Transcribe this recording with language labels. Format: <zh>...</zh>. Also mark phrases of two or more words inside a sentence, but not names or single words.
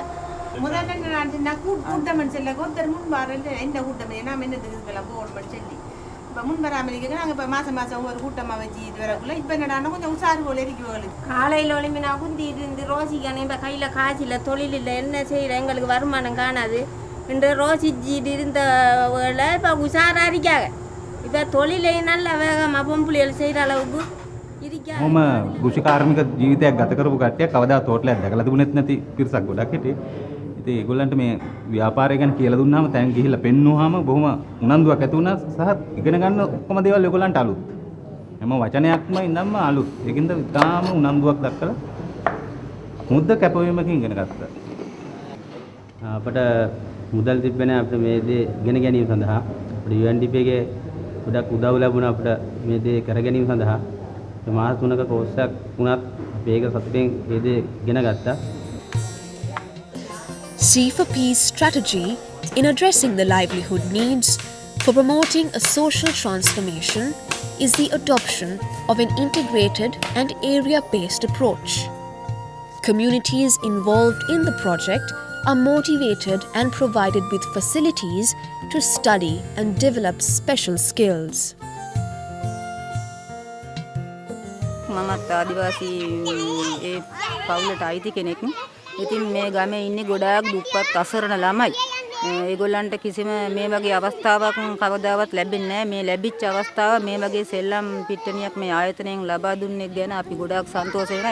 <ta>முதல்ல கூட்டம் சொல்ல ஒருத்தர் முன் வர எந்த கூட்டம் நாம் என்னத்துக்கு இதெல்லாம் போகணும்னு சொல்லி இப்போ முன் வராமல் இருக்க நாங்கள் இப்போ மாதம் ஒரு கூட்டமாக வச்சு இது வரக்குள்ள இப்போ என்னடானா கொஞ்சம் உஷாரு போல இருக்கு. காலையில் ஒளிம்பி நான் குந்தி இருந்து ரோசிக்கணும், இப்போ கையில் காய்ச்சில் தொழில் இல்லை, என்ன செய்கிற எங்களுக்கு வருமானம் காணாது என்று ரோசிச்சிட்டு இருந்த வேலை இப்போ உஷாராக இருக்காங்க. இப்போ தொழிலையும் நல்ல வேகமாக பொம்புளிகள் செய்கிற அளவுக்கு இருக்காங்க.</ta> <si>මම කෘෂි කාර්මික ජීවිතයක් ගත කරපු කට්ටියක් කවදා තෝටලයක් දැකලා තිබුණෙත් නැති පිරිසක් ගොඩක් හිටියේ. ඉතින් ඒගොල්ලන්ට මේ ව්‍යාපාරය ගැන කියලා දුන්නාම තැන් ගිහිල්ලා පෙන්නුවාම බොහොම උනන්දුවක් ඇති වුණා සහ ඉගෙන ගන්න ඔක්කොම දේවල් ඒගොල්ලන්ට අලුත්. හැම වචනයක්ම ඉඳන්ම අලුත්. ඒකින්ද ඉතාම උනන්දුවක් දක්වලා මුද්ද කැපවීමකින් ඉගෙන ගත්තා. අපට මුදල් තිබෙන්නේ අපිට මේ දේ ඉගෙන ගැනීම සඳහා අපිට UNDP එකේ ගොඩක් උදව් ලැබුණා අපිට මේ දේ කර ගැනීම සඳහා. මාස 3ක කෝස් එකක් වුණත් අපි ඒක සතුටින් මේ දේ ඉගෙන ගත්තා.</si> <en>C4P's strategy in addressing the livelihood needs for promoting a social transformation is the adoption of an integrated and area-based approach. Communities involved in the project are motivated and provided with facilities to study and develop special skills.</en> <si>මමත් ආදිවාසී ඒ පවුලට අයිති කෙනෙක්. ඉතින් මේ ගමේ ඉන්නේ ගොඩාක් දුප්පත් අසරණ ළමයි. ඒගොල්ලන්ට කිසිම මේ වගේ අවස්ථාවක් කවදාවත් ලැබෙන්නේ නැහැ. මේ ලැබිච්ච අවස්ථාව මේ වගේ සෙල්ලම් පිට්ටනියක් මේ ආයතනයෙන් ලබා දුන්නේ ගැන අපි ගොඩාක් සන්තෝෂ වෙනවා.</si>